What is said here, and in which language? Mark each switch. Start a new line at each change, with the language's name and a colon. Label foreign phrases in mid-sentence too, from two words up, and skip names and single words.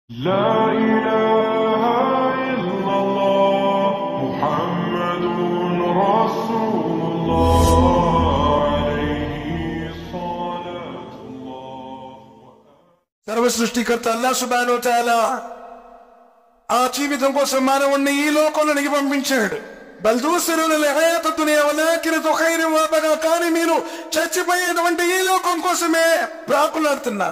Arabic: لا إله إلا الله محمد رسول الله عليه صلاة الله.
Telugu: సర్వ సృష్టికర్త
Arabic: الله سبحانه وتعالى
Telugu: ఆ జీవితం కోసం మానవుణ్ణి ఈ లోకంలోనికి పంపించాడు.
Arabic: بل تؤثرون الحياة الدنيا والآخرة خير وأبقى.
Telugu: కానీ మీరు చచ్చిపోయేటువంటి ఈ లోకం కోసమే ప్రాకులాడుతున్నారు.